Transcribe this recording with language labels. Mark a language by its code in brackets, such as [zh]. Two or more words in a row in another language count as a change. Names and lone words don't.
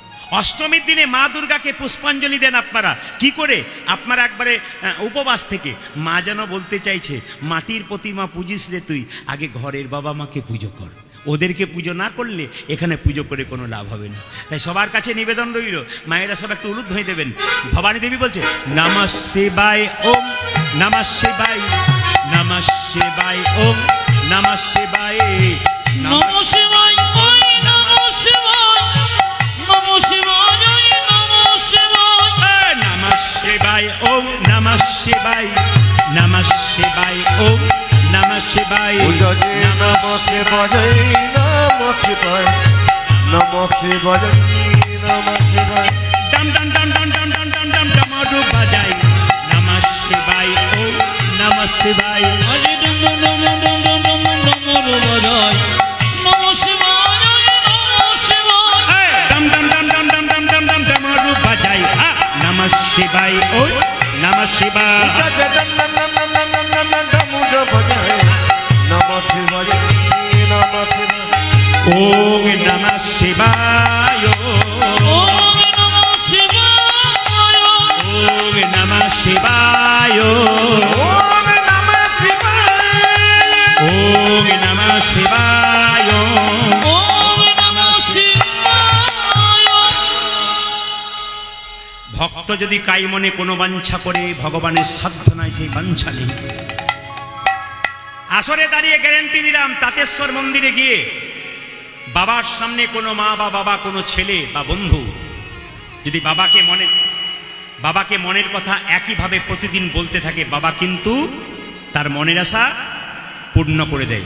[bn] অষ্টমীর দিনে মা দুর্গাকে পুষ্পাঞ্জলি দেন আপনারা কি করে? আপনারা একবারে উপবাস থেকে। মা যেন বলতে চাইছে, মাটির প্রতিমা পুজিস রে তুই, আগে ঘরের বাবা মাকে পুজো কর। ওদেরকে পুজো না করলে এখানে পুজো করে কোনো লাভ হবে না। তাই সবার কাছে নিবেদন রইল, মায়েরা সব একটু উলুধ্বনি হয়ে দেবেন। ভবানী দেবী বলছে, [sa] নমঃ শিবায় ওম, নমঃ শিবায়, নমঃ শিবায় ওম, নমঃ শিবায়, নমঃ শিবায়, ওই নমঃ শিবায়, নমঃ শিবায়, ওই নমঃ শিবায়, নমঃ শিবায় ওম, নমঃ শিবায়, নমঃ শিবায় ওম, নমঃ শিবায়, নমঃ শিবায়, নমঃ শিবায়, নমঃ শিবায়, নমঃ শিবায়। [bn] ডম ডম ডম ডম ডম ডম ডম ডম ডমরু বাজাই, [sa] নমঃ শিবায় ওম, নমঃ শিবায়, [bn] আরে ডম ডম ডম ডম ডম ডম ডম ডমরু বাজাই, [sa] নমঃ শিবায়, ওই নমঃ শিবায়, [bn] ডম ডম ডম ডম ডম ডম ডম ডম ডমরু বাজাই, [sa] নমঃ শিবায় ওম, নমঃ শিবায়, ওম নমঃ শিবায়, ওম নমঃ শিবায়, ওম নমঃ শিবায়, ওম নমঃ শিবায়, ওম নমঃ শিবায়, ওম নমঃ শিবায়। [bn] ভক্ত যদি কাই মনে কোনো বাঞ্ছা করে, ভগবানের সাধ্য নাই সেই বাঞ্ছা নেই। আসরে দাঁড়িয়ে গ্যারেন্টি দিলাম, তাতেশ্বর মন্দিরে গিয়ে বাবার সামনে কোনো মা বা বাবা, কোনো ছেলে বা বন্ধু যদি বাবাকে মনের কথা একইভাবে প্রতিদিন বলতে থাকে, বাবা কিন্তু তার মনের আশা পূর্ণ করে দেয়।